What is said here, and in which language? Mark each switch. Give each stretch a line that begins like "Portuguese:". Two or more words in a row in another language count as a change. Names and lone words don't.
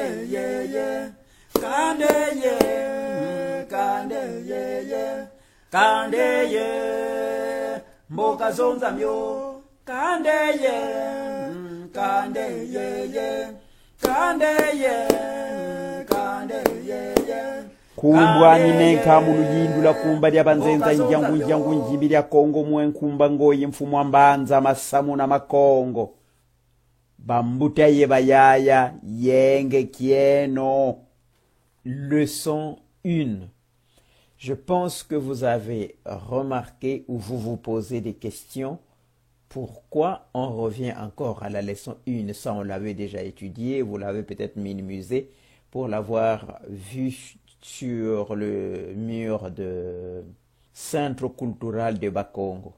Kongo: ye, kande ye, kande ye, kande ye, mboka zonza myo, kande ye, kande ye, kande ye, kande ye. Kumbwa ninenka muluyindula kumba lya banzenza njangu njimbi lya Kongo mwenkumba ngoyi mfumu ambanza masamu na makongo. Bambuta ye bayaya yenge kieno.
French: Leçon 1. Je pense que vous avez remarqué ou vous vous posez des questions. Pourquoi on revient encore à la leçon 1? Ça, on l'avait déjà étudié, vous l'avez peut-être minimisé pour l'avoir vu sur le mur de Centre culturel de Bakongo.